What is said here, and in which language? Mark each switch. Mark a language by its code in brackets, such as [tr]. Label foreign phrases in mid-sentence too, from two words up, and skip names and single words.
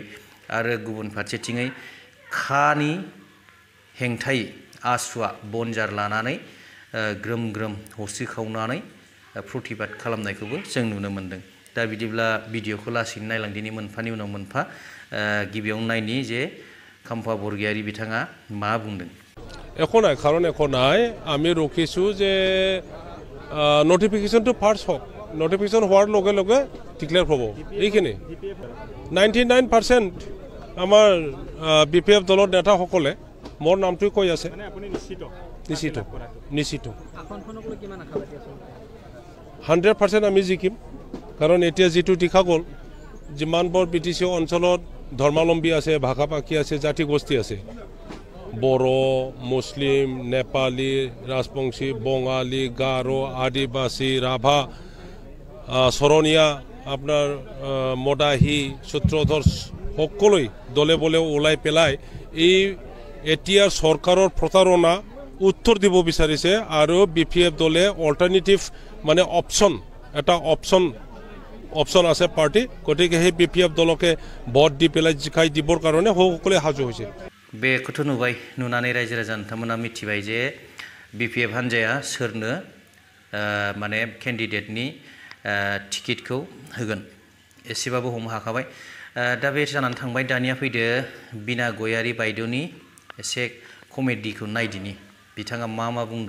[brx] आरो गुबुन फारसेथिङै खानि हेंथायै आसुआ बनजार लानानै ग्रोम हस्रिखावनानै प्रतिबाद खालामनायखौबो जों नुनो मोन्दों। दा बिदिब्ला भिडिअखौ लासैनो नायलांदिनि मोनफानि उनाव मोनफा गिबियावनो नायनि जे खाम्फा बरगयारी बिथाङा मा बुंदों। [as] এখন নাই কারণ এখন নাই আমি রকিছো যে নোটিফিকেশনটো ফার্স্ট হোক নোটিফিকেশন হওয়ার লগে লগে ডিক্লেয়ার হব এইখিনি 99% আমার বিপিএফ দলৰ নেতাসকলে মোৰ নামটো কৈ আছে। নিশ্চিত 100% আমি জিকিম কাৰণ এতিয়া যেটো দেখা গ'ল যিমানবোৰ বিটিসি অঞ্চলত ধৰ্মাৱলম্বী আছে ভাষা ভাষী আছে জাতি গোষ্ঠী আছে বড়ো মুসলিম নেপালী রাজবংশী বঙালী গাৰো আদিবাসী রাভা সরনিয়া আপনার মদাহী সূত্রধর সকলোই দলে বলে ওলাই পেলাই এই এতিয়া সরকারের প্রতারণা উত্তর দিব বিচাৰিছে আৰু বিপিএফ দলে অল্টারনেটিভ মানে এটা অপশন আছে পার্টি গতিকে সেই বিপিএফ দলকে ভোট দি পেলাই জিকাই দিবৰ কাৰণে সকলোৱে সাজু হৈছে। [brx] बेखौथ' नुबाय नुनानै रायजो राजा नोंथांमोना मिथिबाय जे बिपिएफ हान्जाया सोरनो माने केन्डिडेटनि टिकेटखौ होगोन एसेबाबो हमनो हाखाबाय। दा बे जानानै थांबाय दानिया फैदो बिना गयारी बायद'नि एसे कमेडिखौ नायदिनि बिथाङा मा बुंदों।